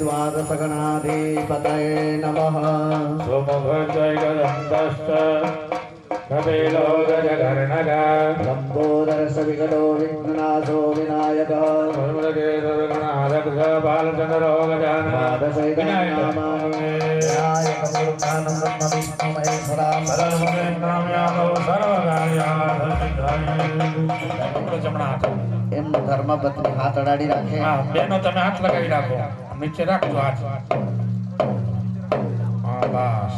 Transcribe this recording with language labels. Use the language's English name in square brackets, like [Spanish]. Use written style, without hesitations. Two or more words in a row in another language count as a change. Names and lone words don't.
[Sanskrit] रसगणाधिपतये नमः सोमभद्रैकदन्तश्च कपिलो गजकर्णक लम्बोदरसविकटो विघ्ननाशो विनायकः बालचन्द्रो [Gujarati] એમ ધર્મપત્ની હાથ અડાડી રાખે. બેનો તમે હાથ લગાવી રાખો, નીચે રાખજો હાથ. બસ.